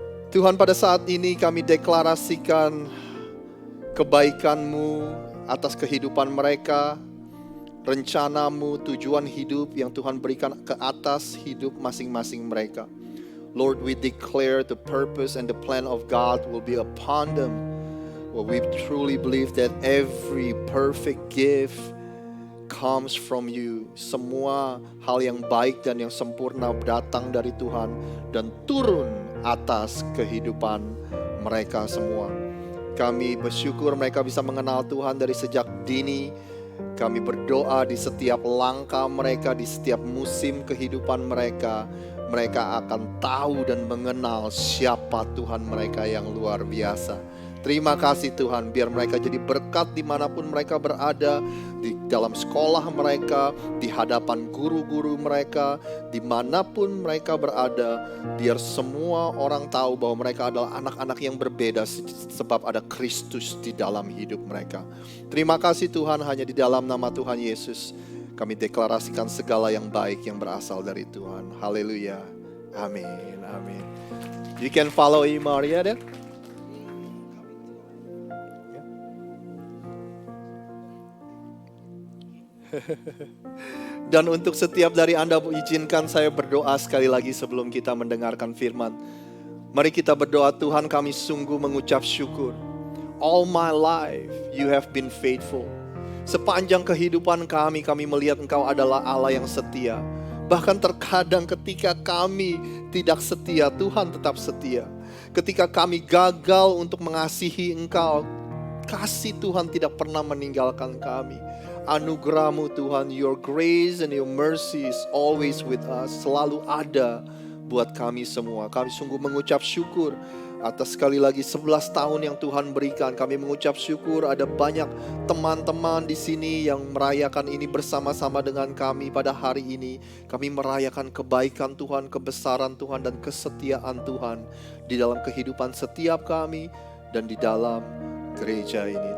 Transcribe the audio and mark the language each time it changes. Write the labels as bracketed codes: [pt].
[id] Tuhan, pada saat ini kami deklarasikan kebaikan-Mu atas kehidupan mereka, rencana-Mu, tujuan hidup yang Tuhan berikan ke atas hidup masing-masing mereka. [en] Lord, we declare the purpose and the plan of God will be upon them. Well, we truly believe that every perfect gift comes from you. [id] Semua hal yang baik dan yang sempurna datang dari Tuhan dan turun atas kehidupan mereka semua. Kami bersyukur mereka bisa mengenal Tuhan dari sejak dini. Kami berdoa di setiap langkah mereka, di setiap musim kehidupan mereka, mereka akan tahu dan mengenal siapa Tuhan mereka yang luar biasa. Terima kasih Tuhan, biar mereka jadi berkat dimanapun mereka berada, di dalam sekolah mereka, di hadapan guru-guru mereka, dimanapun mereka berada, biar semua orang tahu bahwa mereka adalah anak-anak yang berbeda sebab ada Kristus di dalam hidup mereka. Terima kasih Tuhan, hanya di dalam nama Tuhan Yesus kami deklarasikan segala yang baik yang berasal dari Tuhan. Haleluya. Amin. Amin. [en] You can follow Maria there. [id] Dan untuk setiap dari Anda, izinkan saya berdoa sekali lagi sebelum kita mendengarkan firman. Mari kita berdoa, Tuhan kami sungguh mengucap syukur. [en] All my life you have been faithful. [id] Sepanjang kehidupan kami melihat Engkau adalah Allah yang setia. Bahkan terkadang ketika kami tidak setia, Tuhan tetap setia. Ketika kami gagal untuk mengasihi Engkau, kasih Tuhan tidak pernah meninggalkan kami. Anugerah-Mu Tuhan, [en] your grace and your mercy is always with us. [id] Selalu ada buat kami semua. Kami sungguh mengucap syukur atas sekali lagi 11 tahun yang Tuhan berikan. Kami mengucap syukur ada banyak teman-teman di sini yang merayakan ini bersama-sama dengan kami pada hari ini. Kami merayakan kebaikan Tuhan, kebesaran Tuhan dan kesetiaan Tuhan di dalam kehidupan setiap kami dan di dalam gereja ini.